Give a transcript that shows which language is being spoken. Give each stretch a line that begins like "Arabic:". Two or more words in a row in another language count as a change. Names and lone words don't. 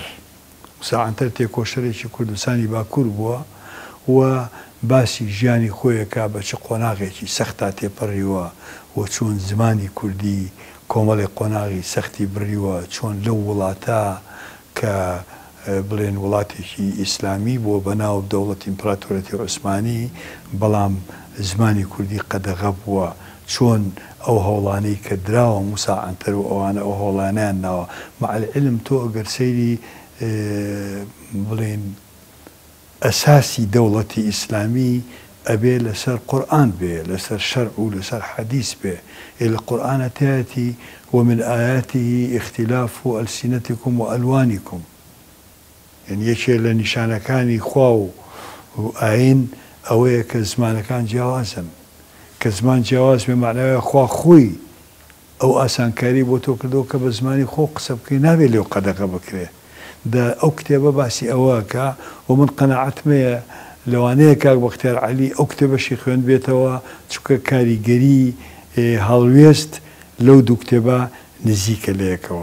Central Kurdish: موسا عنتەر تێکۆشەرێکی کوردستانی باکوور بووە و باسی ژیانی خۆیەکە بە چ قۆناغێکی سەختا تێپەڕیوە و چۆن زمانی کوردی کۆمەڵی قۆناغی سەختی بڕیوە، چۆن لەو وڵاتە کە بڵێن وڵاتێکی ئیسلامی بووە بەناو دەوڵەتی ئیمپراتۆرەتی عوسمانی، بەڵام زمانی کوردی قەدەغە بووە، چۆن ئەو هەوڵانەی کە دراوە موسا عنتەر و ئەوانە ئەو هەوڵانیان ناوە.
Arabic: مع العلم
Central Kurdish: تۆ ئەگەر سەیری بڵێن ئەساسی دەوڵەتی ئیسلامی ئەبێ لەسەر قورئان بێ، لەسەر شەرع و لەسەر حەدیث بێ. لە قورئانە تایەتی
Arabic: ومن آياته اختلاف ألسنتكم وألوانكم.
Central Kurdish: يعني یەکێ لە نیشانەکانی خوا و ئاین ئەوەیە کە زمانەکان جیاوازن، کە زمان جیاواز بێ معناوی خوا خۆی ئەو ئاسانکاری بۆ تۆ کردەوە کە بە زمانی خۆ قسە بکەی، نابێت لێو قەدەغە بکرێ. ئەو کتێبە باسی ئەوەکە و من قەناعەتمەیە لەوانەیە کاک بەختیار عەلی ئەو کتێبەشی خوێن بێتەوە، چونکە کاریگەری هەڵوێست لەو دوو کتێبە نزیکە لەیەکەوە.